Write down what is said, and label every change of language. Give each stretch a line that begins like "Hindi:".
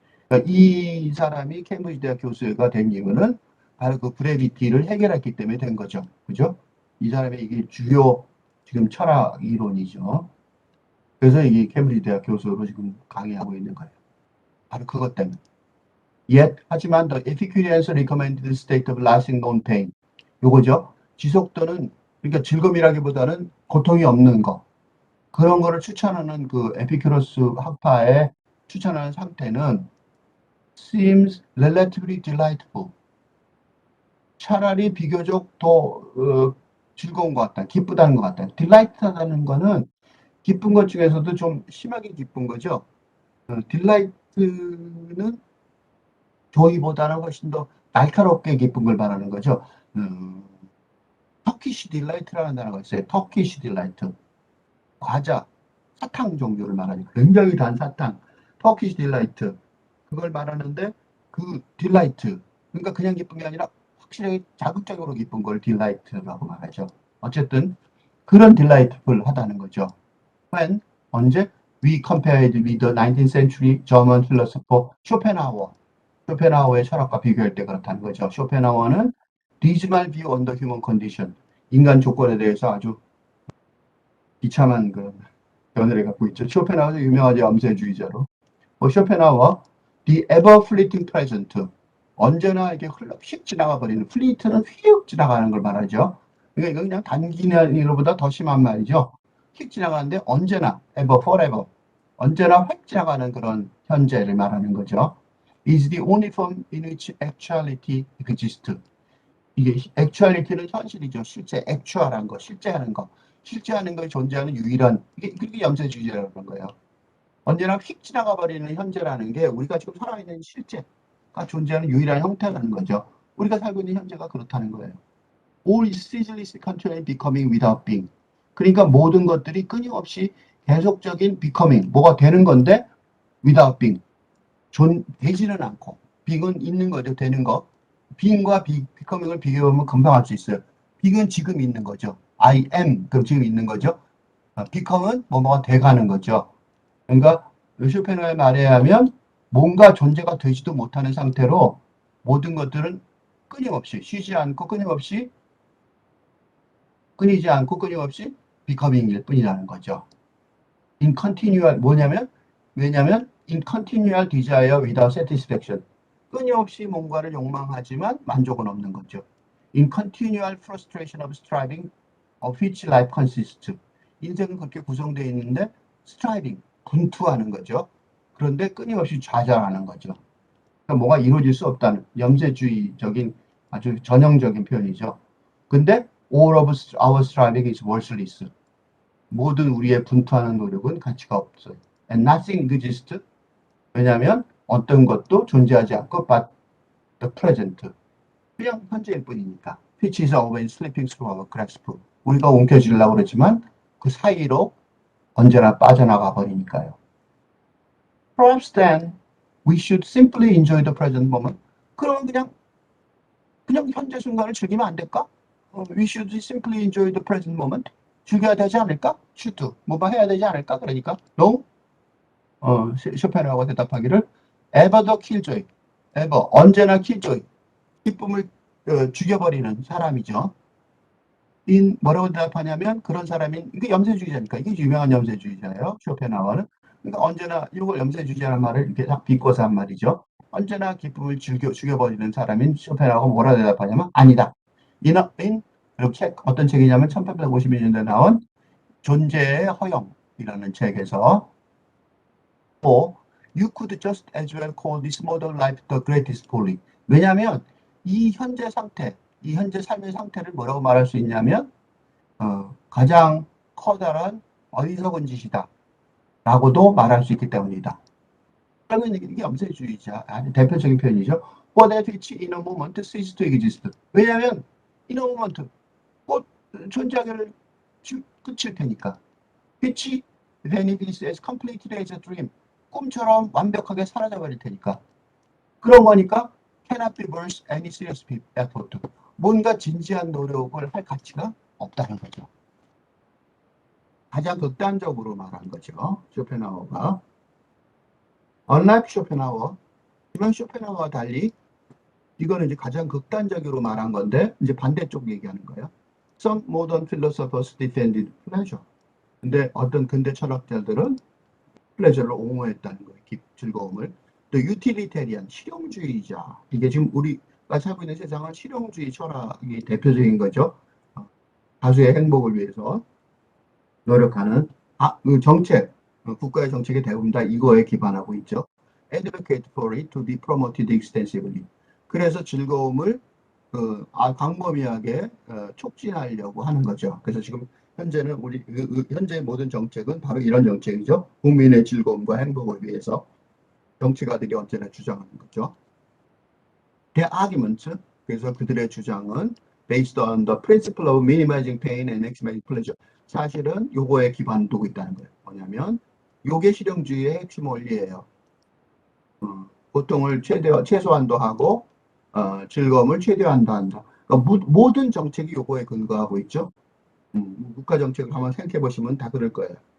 Korean: 그러니까 이 사람이 케임브리지 대학 교수가 된 이유는 바로 그 브레비티를 해결했기 때문에 된 거죠. 그죠? 이 사람의 이게 주요 지금 철학 이론이죠. 그래서 이게 케임브리지 대학 교수로 지금 강의하고 있는 거예요. 바로 그것 때문에.
English: 하지만 the Epicureans recommended the state of lasting non-pain.
Korean: 요거죠. 지속되는, 그러니까 즐거움이라기보다는 고통이 없는 거. 그런 거를 추천하는 그 에피큐러스 학파의 추천하는 상태는
English: seems relatively delightful.
Korean: 차라리 비교적 더 즐거운 것 같다, 기쁘다는 것 같다. 딜라이트하다는 거는 기쁜 것 중에서도 좀 심하게 기쁜 거죠. 딜라이트는 조이보다는 훨씬 더 날카롭게 기쁜 걸 말하는 거죠. 터키시 딜라이트라는 단어가 있어요. 터키시 딜라이트. 과자, 사탕 종류를 말하죠. 굉장히 단 사탕. 터키시 딜라이트. 그걸 말하는데 그 딜라이트. 그러니까 그냥 기쁜 게 아니라 확실하게 자극적으로 기쁜 걸 딜라이트라고 말하죠. 어쨌든 그런 딜라이트풀 하다는 거죠.
English: When 언제 we compared with the 19th century German philosopher Schopenhauer.
Korean: 쇼펜하우어의 철학과 비교할 때 그렇다는 거죠.
English: 쇼펜하우어는 dismal view on the human condition.
Korean: 인간 조건에 대해서 아주 비참한 그 견해를 갖고 있죠. 쇼펜하우어도 유명하죠. 염세주의자로.
English: 쇼펜하우어 the ever fleeting present.
Korean: 언제나 이렇게 휙 지나가 버리는 fleet는 휙 지나가는 걸 말하죠. 그러니까 이건 그냥 단기간으로보다 더 심한 말이죠. 휙 지나가는데 언제나 ever forever 언제나 휙 지나가는 그런 현재를 말하는 거죠.
English: is the only form in which actuality exists.
Korean: 이게 actuality는 현실이죠. 실제 actual한 거, 실제하는 거, 실제하는 것이 존재하는 유일한 이게 염세주의자라는 거예요. 언제나 휙 지나가 버리는 현재라는 게 우리가 지금 살아있는 실제가 존재하는 유일한 형태라는 거죠. 우리가 살고 있는 현재가 그렇다는 거예요.
English: All is ceaselessly continually becoming without being.
Korean: 그러니까 모든 것들이 끊임없이 계속적인 becoming, 뭐가 되는 건데 without being. 되지는 않고 being은 있는 거죠. 되는 거. being과 becoming을 비교하면 금방 할 수 있어요. being은 지금 있는 거죠.
English: I am,
Korean: 그럼 지금 있는 거죠. become은 뭐가 돼가는 거죠. 그러니까 쇼펜하우어의 말에 의하면 뭔가 존재가 되지도 못하는 상태로 모든 것들은 끊임없이 쉬지 않고 끊임없이 끊이지 않고 끊임없이 becoming일 뿐이라는 거죠. in continual 뭐냐면 왜냐면
English: in continual desire without satisfaction
Korean: 끊임없이 뭔가를 욕망하지만 만족은 없는 거죠.
English: in continual frustration of striving of which life consists
Korean: 인생은 그렇게 구성되어 있는데
English: striving
Korean: 분투하는 거죠. 그런데 끊임없이 좌절하는 거죠. 그러니까 뭐가 이루어질 수 없다는 염세주의적인 아주 전형적인 표현이죠.
English: 근데 all of our striving is worthless.
Korean: 모든 우리의 분투하는 노력은 가치가 없어요.
English: And nothing exists.
Korean: 왜냐하면 어떤 것도 존재하지 않고
English: but the present.
Korean: 그냥 현재일 뿐이니까.
English: Which is always slipping through our grasp.
Korean: 우리가 옮겨지려고 그러지만 그 사이로 언제나 빠져나가 버리니까요.
English: Perhaps then we should simply enjoy the present moment.
Korean: 그러면 그냥 현재 순간을 즐기면 안 될까?
English: We should simply enjoy the present moment.
Korean: 즐겨야 되지 않을까? should. 뭐가 해야 되지 않을까? 그러니까 no. 쇼펜하우어가 대답하기를
English: ever the killjoy. ever 언제나 killjoy.
Korean: 기쁨을 죽여버리는 사람이죠. in 뭐라고 대답하냐면 그런 사람인 이게 염세주의자니까 이게 유명한 염세주의자예요. 쇼펜하우어는. 그러니까 언제나 이걸 염세주의자라는 말을 이렇게 딱 비꼬서 한 말이죠. 언제나 기쁨을 죽여버리는 사람인 쇼펜하우어가 뭐라 대답하냐면 아니다.
English: in
Korean: 이렇게 어떤 책이냐면 1852년도에 나온 존재의 허영이라는 책에서
English: You could just as well call this modern life the greatest folly.
Korean: 왜냐하면 이 현재 상태, 이 현재 삶의 상태를 뭐라고 말할 수 있냐면 가장 커다란 어리석은 짓이다 라고도 말할 수 있기 때문이다. 그러면 이게 염세주의자 아주 대표적인 표현이죠.
English: What at which in a moment ceases to exist.
Korean: 왜냐하면 in a moment 곧 존재하기를 끝일 테니까.
English: which when it is as completely as a dream.
Korean: 꿈처럼 완벽하게 사라져버릴 테니까. 그런 거니까
English: cannot be worth any serious effort.
Korean: 뭔가 진지한 노력을 할 가치가 없다는 거죠. 가장 극단적으로 말한 거죠. 쇼펜하우어가. Unlike 쇼펜하우어, 이런 쇼펜하우어와 달리 이거는 이제 가장 극단적으로 말한 건데 이제 반대쪽 얘기하는 거예요.
English: Some modern philosophers defended pleasure.
Korean: 근데 어떤 근대 철학자들은 플레저를 옹호했다는 거예요. 즐거움을. 또 유틸리테리안, 실용주의자. 이게 지금 우리가 살고 있는 세상은 실용주의 철학이 대표적인 거죠. 다수의 행복을 위해서 노력하는 그 정책, 국가의 정책의 대부분 다 이거에 기반하고 있죠.
English: Advocate for it to be promoted extensively.
Korean: 그래서 즐거움을 광범위하게 촉진하려고 하는 거죠. 그래서 지금 현재는 현재 모든 정책은 바로 이런 정책이죠. 국민의 즐거움과 행복을 위해서 정치가들이 언제나 주장하는 거죠.
English: Their argument,
Korean: 그래서 그들의 주장은
English: based on the principle of minimizing pain and maximizing pleasure.
Korean: 사실은 요거에 기반을 두고 있다는 거예요. 뭐냐면 요게 실용주의의 핵심 원리예요. 고통을 최소한도 하고 즐거움을 최대한도 한다. 그러니까 모든 정책이 요거에 근거하고 있죠. 국가 정책을 한번 생각해 보시면 다 그럴 거예요.